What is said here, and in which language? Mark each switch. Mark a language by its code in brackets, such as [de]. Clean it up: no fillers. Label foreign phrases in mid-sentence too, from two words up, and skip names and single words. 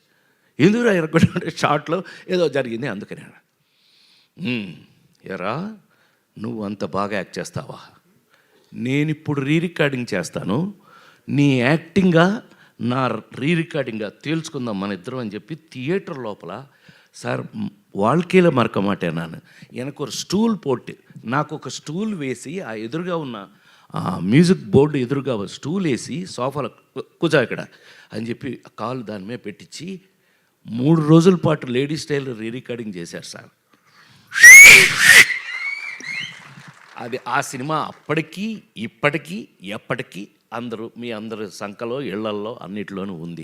[te] ఎందుకురా ఎరగొట్టాడంటే షార్ట్లో ఏదో జరిగింది అందుకని. ఎరా నువ్వు అంత బాగా యాక్ట్ చేస్తావా? నేను ఇప్పుడు రీ రికార్డింగ్ చేస్తాను, నీ యాక్టింగ్గా నా రీ రికార్డింగ్గా తేల్చుకుందాం మన ఇద్దరం అని చెప్పి థియేటర్ లోపల సార్ [ta] வாழ்க்கையில் மறக்க மாட்டேன் நான். எனக்கு ஒரு ஸ்டூல் போட்டு [te] నాకు ఒక స్టూల్ వేసి ఆ ఎదురుగా ఉన్న [en] music board [te] ఎదురుగా స్టూల్ వేసి సోఫాలో కూర్చో ఇక్కడ అని చెప్పి కాలు దాని మీద పెట్టించి 3 రోజుల పాటు లేడీస్ టైలర్ రీ రికార్డింగ్ చేశారు సార్. అది ఆ సినిమా అప్పటికీ ఇప్పటికీ ఎప్పటికీ మీ అందరి సంఖలో ఇళ్లల్లో అన్నిటిలోనూ ఉంది.